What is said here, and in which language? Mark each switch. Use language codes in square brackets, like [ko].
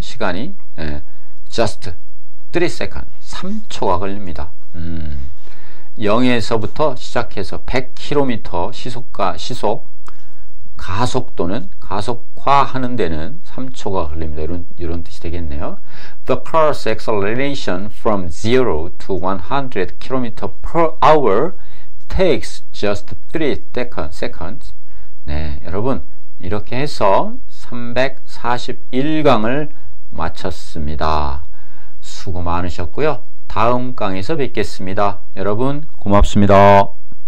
[ko] 시간이 [en] just 3 seconds [ko] 3초가 걸립니다. 0에서부터 시작해서 100km 시속 가속도는 가속화하는 데는 3초가 걸립니다. 이런 뜻이 되겠네요. [en] The car's acceleration from 0 to 100 km per hour takes just 3 seconds. [ko] 네, 여러분 이렇게 해서 341강을 마쳤습니다. 수고 많으셨고요. 다음 강에서 뵙겠습니다. 여러분 고맙습니다.